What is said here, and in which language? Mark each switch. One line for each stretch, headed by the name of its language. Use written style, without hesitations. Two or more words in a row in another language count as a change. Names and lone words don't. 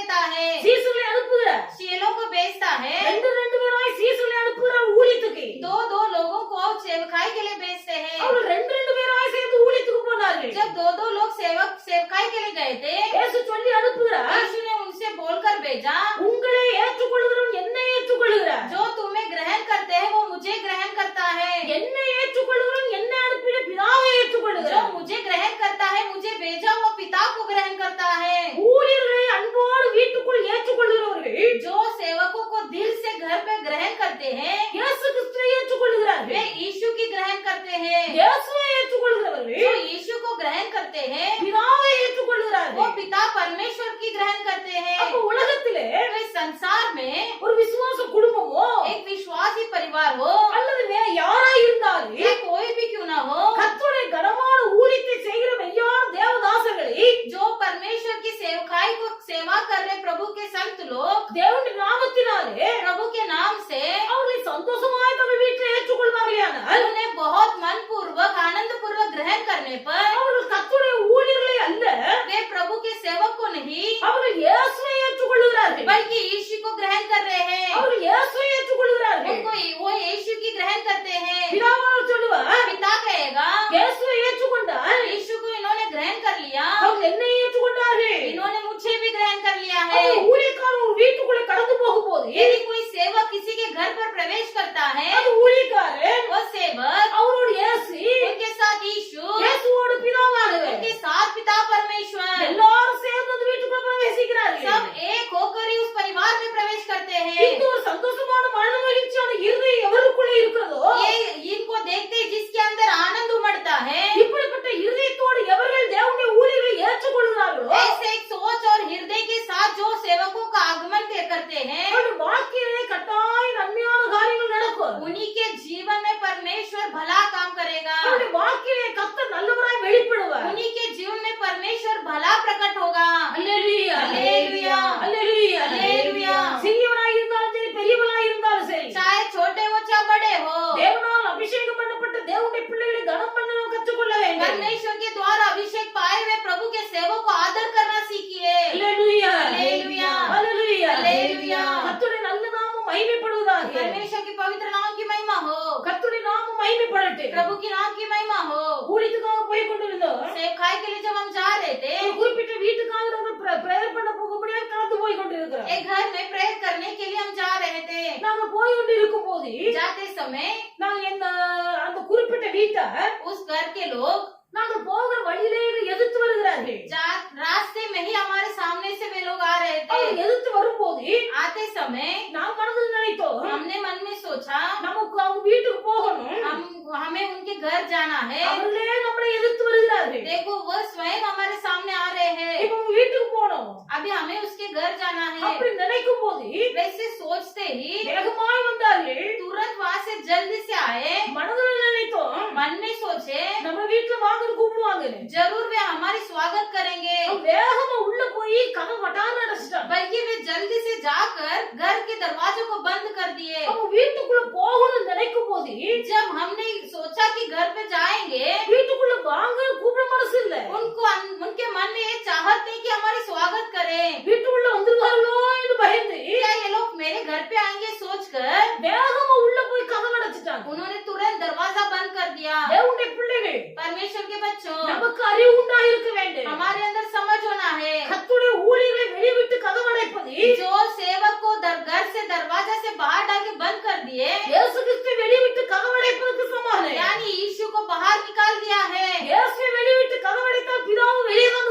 Hindi: है,
Tamil: சீசுகளை அனுப்புகிறார்.
Hindi: चेलों को भेजता है,
Tamil: ரெண்டு ரெண்டு பேராய் சீசுகளை அனுப்புகிறார் ஊழியத்துக்கு.
Hindi: दो दो लोगों को सेवकाई के लिए भेजते हैं।
Tamil: அவர்கள் ரெண்டு ரெண்டு பேராய் சேர்ந்து ஊழியத்துக்கு போனார்கள்.
Hindi: जब दो दो लोग सेवकाई के लिए गए थे,
Tamil: இயேசு சொல்லி அனுப்புகிறார்,
Hindi: यीशु ने उनसे बोलकर भेजा,
Tamil: உங்களை ஏற்றுக்கொள்கிறவன் என்னை ஏற்றுக்கொள்கிறார்,
Hindi: जो तुम्हें ग्रहण करते हैं वो मुझे ग्रहण करता है,
Tamil: என்னை ஏற்றுக்கொள்கிறவன் என்னை அனுப்பின பிதாவை
Hindi: जो
Tamil: ஏற்றுக்கொள்கிறார்.
Hindi: मुझे ग्रहण करता है मुझे भेजा वो पिता को ग्रहण करता है।
Tamil: ஊழியர்களை அன்போடு வீட்டுக்குள் ஏற்றுக்கொள்கிறவர்கள்
Hindi: जो सेवकों को दिल से घर पे ग्रहण करते हैं
Tamil: இயேசு கிறிஸ்துவை ஏற்றுக்கொள்கிறார்கள்.
Hindi: वे यीशु की ग्रहण करते हैं,
Tamil: இயேசுவை
Hindi: जो
Tamil: ஏற்றுக்கொள்கிறவர்கள்
Hindi: यीशु को ग्रहण करते हैं
Tamil: பிதாவை
Hindi: वो
Tamil: ஏற்றுக்கொள்கிறார்கள்.
Hindi: पिता परमेश्वर की ग्रहण करते हैं।
Tamil: அப்ப உலகத்திலே
Hindi: तो इस संसार में
Tamil: ஒரு விசுவாச குடும்பமோ
Hindi: एक विश्वासी परिवार हो
Tamil: அல்லது வேற யாராய் இருந்தாலும்
Hindi: या कोई भी क्यों ना हो,
Tamil: கர்த்தருடைய கனமான ஊழியத்தை செய்கிற மெய்யான தேவதாசர்களை
Hindi: जो परमेश्वर की सेवकाई को सेवा कर रहे प्रभु के संत लोग
Tamil: தேவனுடைய நாமத்தினாலே
Hindi: प्रभु के नाम से
Tamil: அவர்களை சந்தோஷமாய் தங்கள் வீட்டில் ஏற்றுக்கொள்வார்களானால்
Hindi: उन्हें बहुत मन पूर्वक आनंद पूर्वक ग्रहण करने पर
Tamil: அவர்கள் கர்த்தருடைய ஊழியர்களை அல்ல,
Hindi: वे प्रभु के सेवक को नहीं
Tamil: அவர்கள் இயேசுவை ஏற்றுக்கொள்கிறார்கள்.
Hindi: बल्कि यीशु को ग्रहण कर रहे हैं,
Tamil: அவர்கள் இயேசுவை ஏற்றுக்கொள்கிறார்கள்.
Hindi: उनको वो यीशु की ग्रहण करते हैं।
Tamil: பிதாவானவர் சொல்லுவார்,
Hindi: पिता कहेगा
Tamil: இயேசுவை ஏற்றுக்கொண்டால்
Hindi: यीशु को इन्होंने ग्रहण कर लिया,
Tamil: அவர்கள் என்னை ஏற்றுக்கொண்டார்கள்.
Hindi: इन्होंने मुझे भी ग्रहण कर लिया है।
Tamil: அவர்கள் ஊழியக்காரர் ஒரு வீட்டுக்குள்ளே கடந்து போகும்போது
Hindi: यदि कोई सेवक किसी के घर पर प्रवेश करता है,
Tamil: அந்த ஊழியக்காரர்
Hindi: वो सेवक
Tamil: அவரோட இயேசு
Hindi: उनके साथ यीशु,
Tamil: இயேசுவோட பிதாவானவர்
Hindi: उनके साथ पिता परमेश्वर
Tamil: எல்லாரும் சேர்ந்து அந்த வீட்டுக்குள்ள பிரவேசிக்கிறார்கள்.
Hindi: सब एक होकर ही उस परिवार में प्रवेश करते हैं।
Tamil: இந்த ஒரு சந்தோஷமான மன மகிழ்ச்சியான இருதயம் எவருக்குள்ளே இருக்கிறதோ
Hindi: ये इनको देखते ही जिसके अंदर आनंद उमड़ता है,
Tamil: இப்படிப்பட்ட இருதயத்தோடு எவர்கள் தேவனுடைய ஊழியர்களை ஏற்றுக்கொள்கிறார்களோ
Hindi: ऐसे एक सोच और हृदय के साथ जो सेवकों का आगमन करते हैं,
Tamil: அவருடைய வாழ்க்கையிலே கட்டாய நன்மையான காரியங்கள் நடக்கும்.
Hindi: उन्हीं के जीवन में परमेश्वर भला काम करेगा,
Tamil: அவருடைய வாழ்க்கையிலே கர்த்தர் நல்லவராய் வெளிப்படுவார்.
Hindi: उन्हीं के जीवन में परमेश्वर भला प्रकट होगा।
Tamil: அல்லேலூயா, அல்லேலூயா, அல்லேலூயா, அல்லேலூயா। சிறியவராய் இருந்தாலும் சரி பெரியவராய் இருந்தாலும் சரி
Hindi: चाहे छोटे हो चाहे बड़े हो,
Tamil: தேவனால் அபிஷேகம் பண்ணப்பட்ட தேவனுடைய பிள்ளைகளை கனம் பண்ண நாம் கற்றுக்கொள்ள வேண்டும்.
Hindi: परमेश्वर के द्वारा अभिषेक पाए हुए प्रभु के सेवक को आदर करना सीखिए।
Tamil: அல்லேலூயா, அல்லேலூயா, அல்லேலூயா, அல்லேலூயா। கர்த்தருடைய நல்ல நாமம் மகிமைப்படுவதாக.
Hindi: परमेश्वर के पवित्र नाम की महिमा हो,
Tamil: கர்த்தருடைய நாமம் மகிமைப்படட்டும்.
Hindi: प्रभु की नाम की महिमा हो।
Tamil: ஊழியத்துக்காக போய் கொண்டிருந்தோம்.
Hindi: सेवकाई के लिए जब हम जा रहे थे,
Tamil: ஒரு குறிப்பிட்ட வீட்டுக்காக நாங்கள் பிரேயர் பண்ண போகும்படியாக கடந்து போய் கொண்டிருக்கிறோம்.
Hindi: एक घर में प्रेयर करने के लिए हम जा रहे थे।
Tamil: நாங்க போய் கொண்டிருக்கும் போது
Hindi: जाते समय
Tamil: நாங்க அந்த குறிப்பிட்ட வீட்டார்
Hindi: उस घर के लोग
Tamil: நாங்கள் போகிற வழியிலே எதிர்த்து வருகிறார்கள்.
Hindi: रास्ते में ही हमारे सामने से वे लोग आ रहे थे।
Tamil: அவங்க எதிர்த்து வரும்போது
Hindi: आते समय
Tamil: நாம் மனதில் நினைத்தோம்,
Hindi: हमने मन में सोचा
Tamil: நமக்கு அவங்க வீட்டுக்கு போகணும்,
Hindi: हमें उनके घर जाना है।
Tamil: அவர்களே நம்மளை எதிர்த்து வருகிறார்கள்.
Hindi: देखो वो स्वयं हमारे सामने आ रहे हैं,
Tamil: இப்ப அவங்க வீட்டுக்கு போனோம்
Hindi: अभी हमें उसके घर जाना है।
Tamil: அப்படி நினைக்கும் போது
Hindi: वैसे सोचते ही
Tamil: வேகமாய் வந்தார்கள்.
Hindi: तुरंत वहाँ से जल्दी से आए,
Tamil: மனதில் நினைத்தோம்,
Hindi: मन में सोचे
Tamil: நம்ம வீட்டுல வாங்கன்னு கூப்பிடுவாங்க.
Hindi: जरूर वे हमारी स्वागत करेंगे,
Tamil: வேகமா உள்ள போய் கதை வட்டான்னு அடைச்சிட்டாங்க.
Hindi: बल्कि वे जल्दी से जाकर घर के दरवाजों को बंद कर दिए।
Tamil: அவங்க வீட்டுக்குள்ள போகணும்னு நினைக்கும் போது
Hindi: जब हमने सोचा कि घर पे जाएंगे,
Tamil: வீட்டுக்குள்ள வாங்கன்னு கூப்பிட மனசு இல்ல.
Hindi: उनके मन में ये चाहत नहीं कि हमारी स्वागत करें।
Tamil: வீட்டுக்குள்ள வந்துருவாங்களோ என்று பயந்து
Hindi: क्या ये लोग मेरे घर पे आएंगे सोचकर
Tamil: வேகமா உள்ள போய் கதவை அடைச்சிட்டாங்க.
Hindi: उन्होंने तुरंत दरवाजा बंद कर दिया।
Tamil: தேவனுடைய பிள்ளைகள்,
Hindi: परमेश्वर के बच्चों,
Tamil: நமக்கு அறிவு உண்டாயிருக்க வேண்டும்.
Hindi: हमारे अंदर समझ होना है,
Tamil: கர்த்தருடைய ஊழியர்களை வெளிவிட்டு கதவை அடைப்பது
Hindi: जो सेवक को घर से दरवाजा से बाहर डाल के बंद कर दिए,
Tamil: இயேசு கிறிஸ்துவை வெளிவிட்டு கதவை அடைப்பதற்கு சமானம்.
Hindi: यानी यीशु को बाहर निकाल दिया है।
Tamil: இயேசுவை வெளிவிட்டு கதவை அடைத்தால் பிதாவை